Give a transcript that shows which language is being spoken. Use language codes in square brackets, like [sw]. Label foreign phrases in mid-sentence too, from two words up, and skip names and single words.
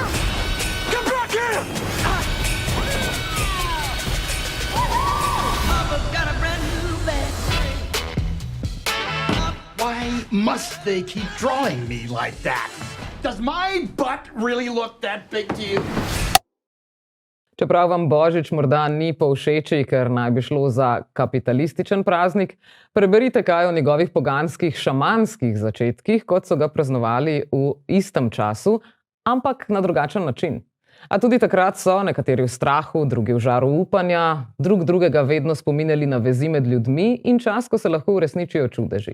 [en] Come back here! Why must they keep drawing me like that? Does my butt really look that big to you? [sl] Čeprav vam Božič morda ni povšeči, ker naj bi šlo za kapitalističen praznik, preberite kaj o njegovih poganskih šamanskih začetkih, kot so ga praznovali v istem času, ampak na drugačen način. A tudi takrat so nekateri v strahu, drugi v žaru upanja, drug drugega vedno spominjali na vezi med ljudmi in čas, ko se lahko uresničijo čudeži.